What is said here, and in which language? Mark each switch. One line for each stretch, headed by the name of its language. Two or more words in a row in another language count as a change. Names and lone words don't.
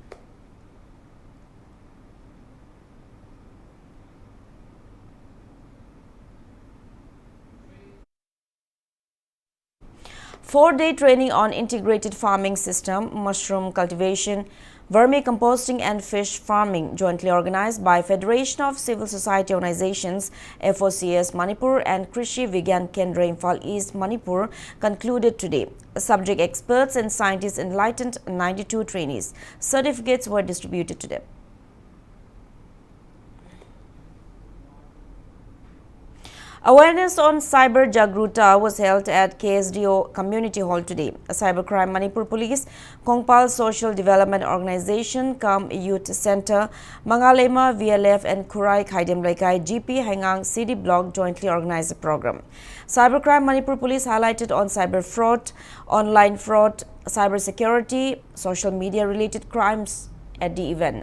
English: Four-day training on integrated farming system, mushroom cultivation, vermicomposting and fish farming jointly organized by Federation of Civil Society Organizations FOCS Manipur and Krishi Vigyan Kendra Imphal East Manipur concluded today. Subject experts and scientists enlightened 92 trainees. Certificates were distributed to them. Awareness on Cyber Jagruta was held at KSDO Community Hall today. Cybercrime Manipur Police, Kongpal Social Development Organization, Youth Center, Mangalema, VLF and Kurai Khaidem Laikai GP Hangang CD Block jointly organized the program. Cybercrime Manipur Police highlighted on cyber fraud, online fraud, cyber security, social media related crimes at the event.